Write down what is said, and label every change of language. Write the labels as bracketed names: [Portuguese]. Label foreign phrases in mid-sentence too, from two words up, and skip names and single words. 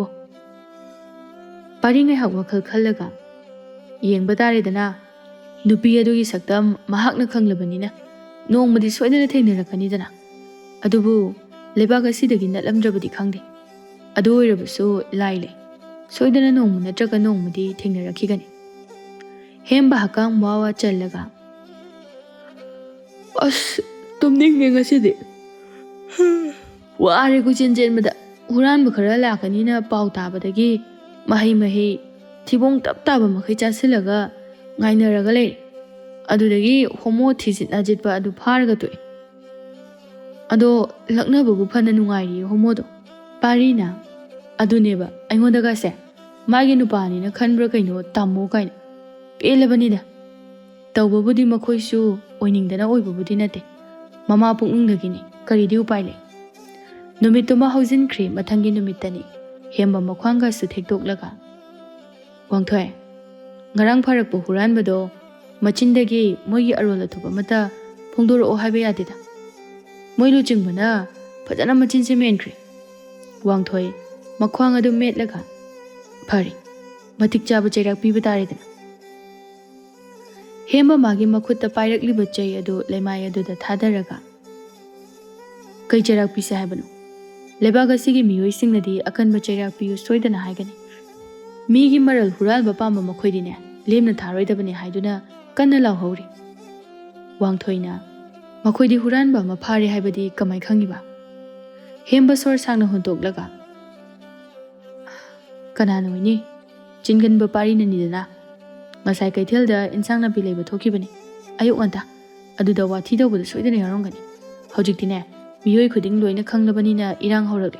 [Manipuri] Paringai hak wakhal khallaga yengba taredana nupi adugi sakta mahakna khanglabanina nongmadi soidana thengnarakkanidana. Adubu lebak asidagi natlamdrabadi khangde. Adu oirabasu laile soidana nongma natraga nongmadi thengnarakkhigani. Hemba hakang mawa challaga as tumninge ngasidi ware ku chenjenmada huranba khara lakanina pau tabadagi mahi thibong tap taba makhai chasilaga ngainaraga lei. Adudagi homo thisit najitpa adu pharga toi. Ado laknababu phana nungairi homodo. Parina aduneba aingodaga se magi nupani na khanbra kaino tammo kaina pelabanida. Tawbabudi makhoisu oiningdana oibabudi nate mama puknungdagini karidi upai lei. Numituma hauzinkhri mathangi numittani hemba makhwanga su thektoklaga. Wangthoi ngarang pharakpu huranbado machindagi moigi arola thoba mata phongdoro haiba yadeda. Moi luchingbana phajana machin se menkhri. Wangthoi makhwang adu metlaga phari matik chaba chairak piba taredana. Hemba magi makhutta pairakliba chai adu leimai aduda thadaraga kai chairak pise haibano. Lebaga sigi miyoisingnadi akanba chairak piyu soidana haigani. Migi maral huralba pamba makhoidine lemna tharoidabane haiduna kanna lauhori. Wangthoina makhoidi huranba maphare haibadi kamai khangiba. Hemba sor sangna hontoklaga kanana oini chinganba parina nidana ngasai kaithelda insang napi leiba thokibani ayuk nganta aduda wathi dawbada soidana yarongani. Haujiktine miyoi khuding loina khanglabanina irang horakle.